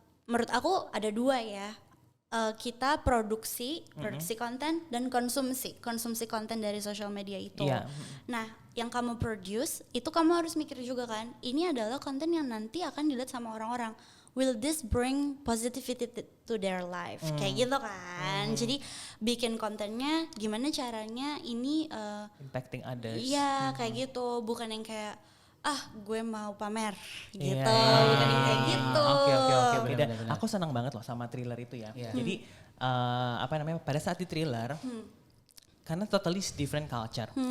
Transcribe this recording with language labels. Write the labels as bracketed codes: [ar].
[id] Menurut aku ada dua ya. Kita produksi konten dan konsumsi konten dari sosial media itu. Nah, yang kamu produce itu kamu harus mikir juga kan, ini adalah konten yang nanti akan dilihat sama orang-orang. [en] Will this bring positivity to their life? [id] Kayak gitu kan. Jadi bikin kontennya gimana caranya ini [en] impacting others. [id] Iya, kayak gitu, bukan yang kayak gue mau pamer gitu, bukan yang kayak gitu. Oke, benar. Aku senang banget loh sama thriller itu ya. Jadi pada saat di thriller, karena [en] totally different culture.